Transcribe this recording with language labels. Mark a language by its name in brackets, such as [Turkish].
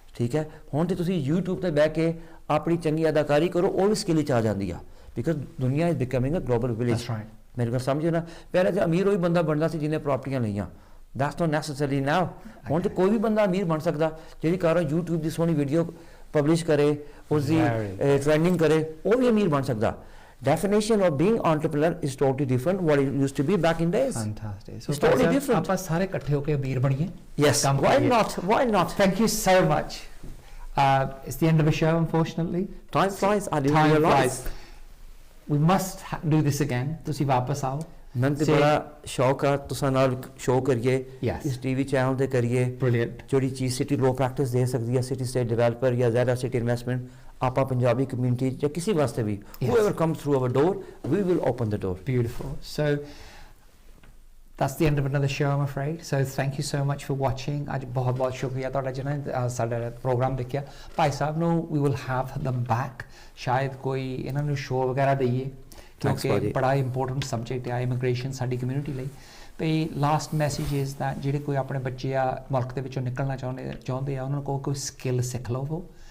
[Punjabi] ਠੀਕ ਹੈ ਹੁਣ ਤੇ ਤੁਸੀਂ YouTube ਤੇ ਬਹਿ ਕੇ ਆਪਣੀ ਚੰਗੀ ਅਦਾਕਾਰੀ ਕਰੋ ਉਹ ਵੀ ਸਕਿੱਲ 'ਚ ਆ ਜਾਂਦੀ ਆ [English] because ਦੁਨੀਆ is becoming a global village [Punjabi] ਮੇਰੇ ਕੋਲ ਸਮਝੋ ਨਾ ਪਹਿਲਾਂ ਤਾਂ ਅਮੀਰ ਉਹੀ ਬੰਦਾ ਬਣਦਾ ਸੀ ਜਿਹਨੇ ਪ੍ਰਾਪਰਟੀਆਂ ਲਈਆਂ [English] that's not necessarily now [Punjabi] ਹੁਣ ਤੇ ਕੋਈ ਵੀ ਬੰਦਾ ਅਮੀਰ ਬਣ ਸਕਦਾ ਜਿਹੜੀ ਕਾਰਨ YouTube ਦੀ ਸੋਹਣੀ ਵੀਡੀਓ ਪਬਲਿਸ਼ ਕਰੇ ਉਸ ਦੀ ਟ੍ਰੈਂਡਿੰਗ ਕਰੇ ਉਹ ਵੀ ਅਮੀਰ ਬਣ ਸਕਦਾ [English] definition of being entrepreneur is totally different what it used to be back in days fantastic so it's totally different [Punjabi] ਆਪਾਂ ਸਾਰੇ ਇਕੱਠੇ ਹੋ ਕੇ ਅਮੀਰ ਬਣੀਏ [English] yes why not thank you so much it's the end of the show unfortunately time flies I didn't realize we must do this again [Punjabi] ਤੁਸੀਂ ਵਾਪਸ ਆਓ ਮੈਨੂੰ ਤੇ ਬੜਾ ਸ਼ੌਕ ਆ ਤੁਸਾਂ ਨਾਲ ਸ਼ੋਅ ਕਰੀਏ ਇਸ ਟੀਵੀ ਚੈਨਲ ਤੇ ਕਰੀਏ ਜਿਹੜੀ ਚੀਜ਼ ਸਿਟੀ ਲੋ ਪ੍ਰੈਕਟਿਸ ਦੇ ਸਕਦੀ ਹੈ ਸਿਟੀ ਸਟੇਟ ਡਿਵੈਲਪਰ ਜਾਂ ਜ਼ੈਰਾ ਸਿਟੀ ਇਨਵੈਸਟਮੈਂਟ ਆਪਾਂ ਪੰਜਾਬੀ ਕਮਿਊਨਿਟੀ ਜਾਂ ਕਿਸੇ ਵਾਸਤੇ ਵੀ [English] whoever comes through our door we will open the door beautiful so that's the end of another show I'm afraid so thank you so much for watching [Punjabi] ਅੱਜ ਬਹੁਤ ਬਹੁਤ ਸ਼ੁਕਰੀਆ ਤੁਹਾਡਾ ਜਿਹਨਾਂ ਸਾਡਾ ਪ੍ਰੋਗਰਾਮ ਦੇਖਿਆ ਭਾਈ ਸਾਹਿਬ ਨੂੰ [English] we will have them back [Punjabi] ਸ਼ਾਇਦ ਕੋਈ ਇਹਨਾਂ ਨੂੰ ਸ਼ੋਅ ਵਗੈਰਾ ਦਈਏ ਕਿਉਂਕਿ ਬੜਾ ਇੰਪੋਰਟੈਂਟ ਸਬਜੈਕਟ ਹੈ ਇਮੀਗ੍ਰੇਸ਼ਨ ਸਾਡੀ ਕਮਿਊਨਿਟੀ ਲਈ ਤੇ ਲਾਸਟ ਮੈਸੇਜ ਇਜ਼ that ਜਿਹੜੇ ਕੋਈ ਆਪਣੇ ਬੱਚੇ ਆ ਮੁਲਕ ਦੇ ਵਿੱਚੋਂ ਨਿਕਲਣਾ ਚਾਹੁੰਦੇ ਆ ਉਹਨਾਂ ਨੂੰ ਕੋਈ ਸਕਿੱਲ ਸਿੱਖ ਲਵੋ